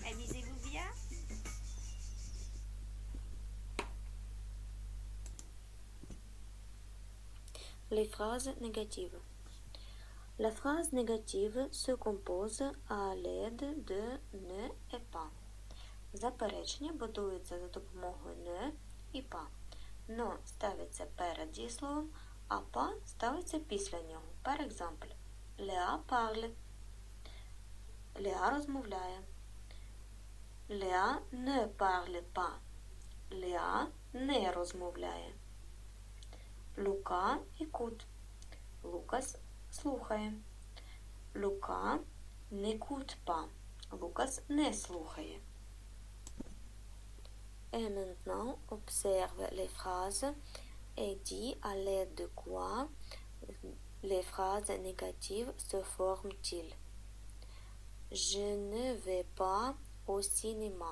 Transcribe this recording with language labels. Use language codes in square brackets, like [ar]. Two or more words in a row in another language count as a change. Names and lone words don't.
[fr] Amusez-vous bien. Les phrases négatives. La phrase négative se compose à l'aide de ne et pas. [uk] Заперечення будується за допомогою не і па. Но ставиться перед дієсловом, а па ставиться після нього. [fr] Per exemple, Léa parle. Léa розмовляє. Léa ne parle pas. [uk] Léa не розмовляє. Лука écoute. Лукас слухає. Лука [fr] n'écoute pas. [uk] Лукас не слухає. [fr] Et maintenant, observe les phrases et dis à l'aide de quoi les phrases négatives se forment-ils. Je ne vais pas au cinéma.